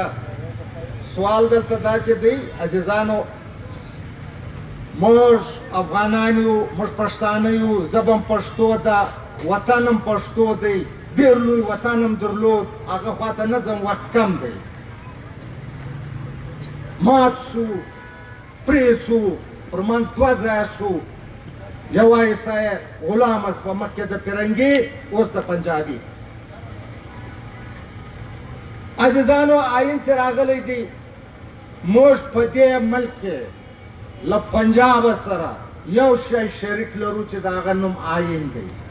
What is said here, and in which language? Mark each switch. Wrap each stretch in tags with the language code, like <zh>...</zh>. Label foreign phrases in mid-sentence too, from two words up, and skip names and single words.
<ps>سوال دلته داسې دی عزیزانو موږ افغانان یو موږ پښتانه یو ژبه هم پښتو ده وطن هم پښتو دی ډېر لوی وطن هم درلود هغه خواته نه ځم وخت کم دی مات سو پرې سو پر من 2 ځایه سو یو ایسا غلام اس په مخکې د فرنګي اوس د پنجابي. عزیزانو آئین چې راغلی دی موږ په دې ملک کې له پنجاب سره یو شی شریک لرو چې د هغه نوم آئین دی.</ps>